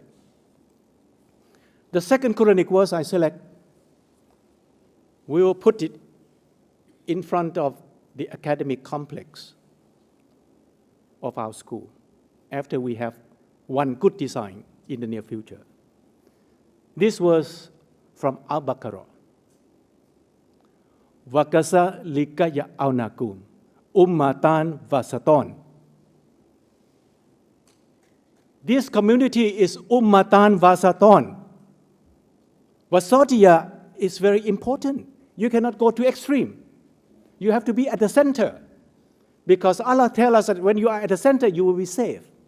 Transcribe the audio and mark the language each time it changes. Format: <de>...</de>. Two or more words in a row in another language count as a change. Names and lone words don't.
<en>The second Quranic verse I select, we will put it in front of the academic complex of our school after we have one good design in the near future. This was from Al-Baqarah.</en> <ar>وكذلك جعلناكم أمة وسطا.</ar> <en>This community is</en> <ar>أمة وسطا.</ar> <en>Wasatiya is very important. You cannot go to extreme. You have to be at the center. Because Allah tells us that when you are at the center, you will be safe.</en>